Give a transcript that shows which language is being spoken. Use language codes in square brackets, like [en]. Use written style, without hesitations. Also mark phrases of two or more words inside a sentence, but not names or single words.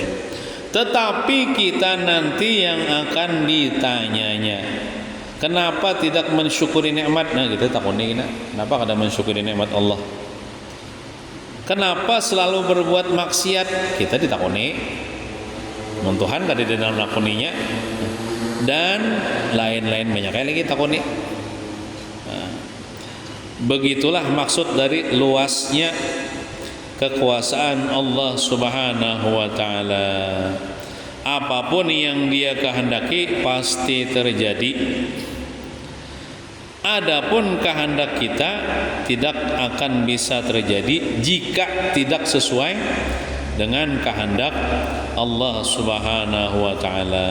[id] Tetapi kita nanti yang akan ditanyanya kenapa tidak mensyukuri nikmat. [bjn] Nah kita takuni kenapa kada mensyukuri nikmat Allah, kenapa selalu berbuat maksiat, kita ditakuni mun Tuhan kada di dalam lakoninya dan lain-lain banyak lagi takuni. [id] Begitulah maksud dari luasnya kekuasaan Allah [ar] سبحانه وتعالى. [id] Apapun yang Dia kehendaki pasti terjadi. Adapun kehendak kita tidak akan bisa terjadi jika tidak sesuai dengan kehendak Allah [ar] سبحانه وتعالى.